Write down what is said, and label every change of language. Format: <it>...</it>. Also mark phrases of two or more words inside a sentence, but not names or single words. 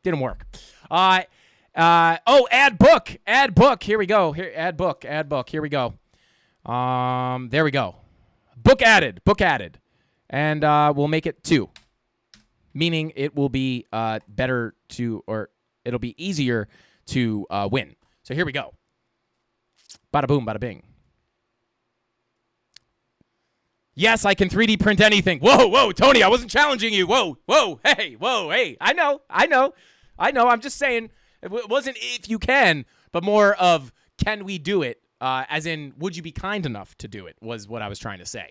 <en>Didn't work. Add book. Add book. Here we go. Here, add book. Add book. Here we go. There we go. Book added. Book added. And we'll make it 2. Meaning it will be better to, or it'll be easier to win. So here we go. Bada boom, bada bing. Yes, I can 3D print anything. Whoa, Tony, I wasn't challenging you. Whoa, hey. I know. I'm just saying, it wasn't if you can, but more of can we do it As in, would you be kind enough to do it, was what I was trying to say.</en>